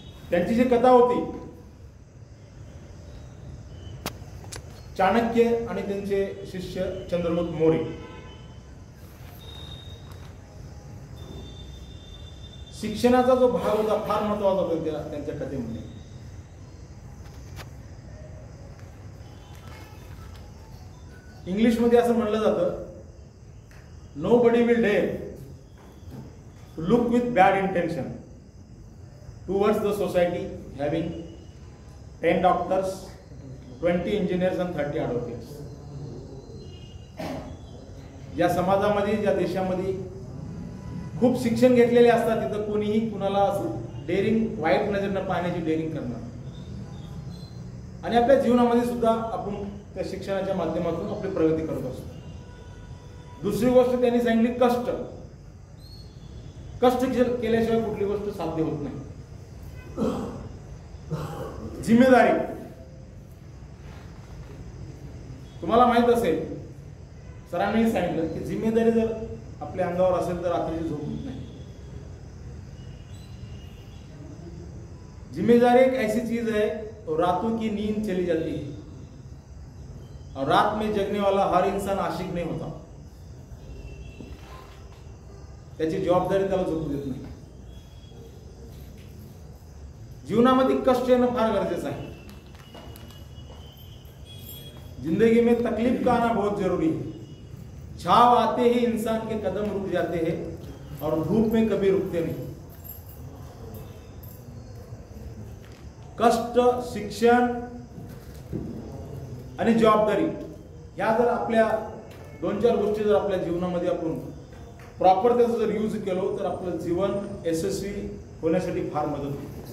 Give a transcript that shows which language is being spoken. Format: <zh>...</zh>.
<mr>त्यांची जी कथा होती, चाणक्य आणि त्यांचे शिष्य चंद्रगुप्त मौर्य, शिक्षणाचा जो भाग होता फार महत्वाचा होता त्यांच्या कथेमध्ये. इंग्लिशमध्ये असं म्हणलं जातं,</mr> <en>Nobody will dare to look with bad intention towards the society having 10 doctors, 20 engineers and 30 advocates.</en> <mr>ज्या समाजामध्ये, ज्या देशामध्ये खूप शिक्षण घेतलेले असतात तिथं कोणीही कुणाला असं डेअरिंग, वाईट नजरेनं पाहण्याची डेअरिंग करणार. आणि आपल्या जीवनामध्ये सुद्धा आपण त्या शिक्षणाच्या माध्यमातून आपली प्रगती करत असतो. दुसरी गोष्ट त्यांनी सांगितली कष्ट. कष्ट केल्याशिवाय कुठली गोष्ट साध्य होत नाही. जिम्मेदारी. तुम्हाला माहित असेल, सरांनी सांगितलं की जिम्मेदारी जर आपल्या अंगावर असेल तर रात्रीची झोप होत नाही.</mr> <hi>जिम्मेदारी एक ऐसी चीज है और रातों की नींद चली जाती है और रात में जगने वाला हर इंसान आशिक नहीं होता.</hi> <mr>त्याची जबाबदारी त्याला झोपू देत नाही. जीवनामध्ये कष्ट येणं फार गरजेचं आहे.</mr> <hi>जिंदगी में तकलीफ का आना बहुत जरूरी है. छाव आते ही इंसान के कदम रुक जाते हैं और धूप में कभी रुकते नहीं.</hi> <mr>कष्ट, शिक्षण आणि जबाबदारी ह्या जर आपल्या 2-4 गोष्टी जर आपल्या जीवनामध्ये आपण प्रॉपर त्याचा जर यूज केलो तर आपलं जीवन यशस्वी होण्यासाठी फार मदत होते.</mr>